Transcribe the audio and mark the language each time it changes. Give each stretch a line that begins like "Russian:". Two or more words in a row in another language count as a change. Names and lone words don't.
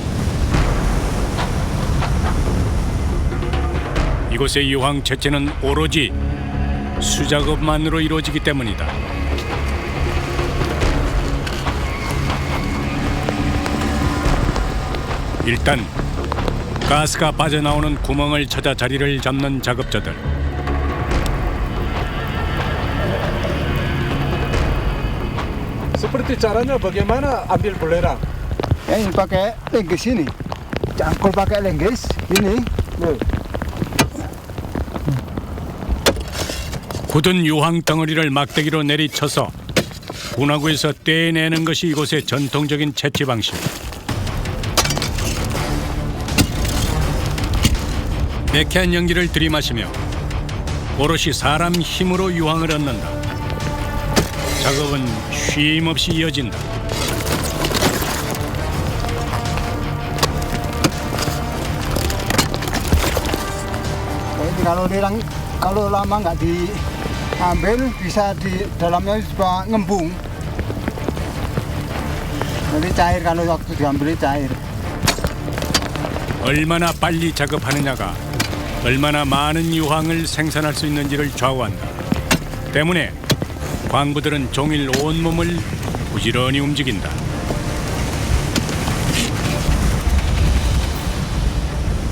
Korean: 이곳의 유황 채취는 오로지 수작업만으로 이루어지기 때문이다. 일단 가스가 빠져나오는 구멍을 찾아 자리를 잡는 작업자들.
Indonesian: Seperti caranya bagaimana ambil belerang? Ini pakai lenggis ini. Cangkul pakai lenggis ini.
Korean: 굳은 유황 덩어리를 막대기로 내리쳐서 분화구에서 떼내는 것이 이곳의 전통적인 채취 방식. 매캐한 연기를 들이마시며 오롯이 사람 힘으로 유황을 얻는다. 작업은 쉼 없이 이어진다.
Indonesian: Kalau lama nggak diambil bisa di dalamnya bisa ngembung. Nanti cair kalau waktu diambil cair.
Korean: 얼마나 빨리 작업하느냐가 얼마나 많은 유황을 생산할 수 있는지를 좌우한다. 때문에 광부들은 종일 온몸을 부지런히 움직인다.